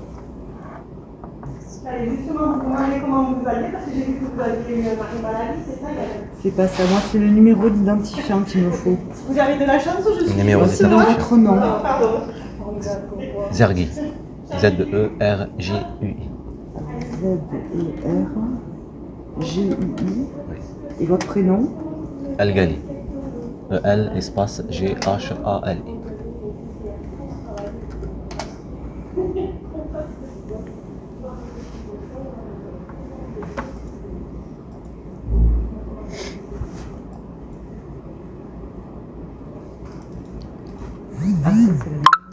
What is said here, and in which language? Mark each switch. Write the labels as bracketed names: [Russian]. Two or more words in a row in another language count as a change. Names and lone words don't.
[French] Justement, vous demandez comment vous alliez parce que j'ai vu que vous aviez une maladie, c'est ça? C'est pas ça, moi c'est le numéro d'identifiant qu'il me faut. Vous avez de la chance ou je suis? Numéro C'est votre nom. Pardon. Zergi. Z-E-R-G-U-I. Z-E-R-G-U-I. Et votre prénom? El Gali. E-L espace G-H-A-L-I. Ah, ça, c'est la...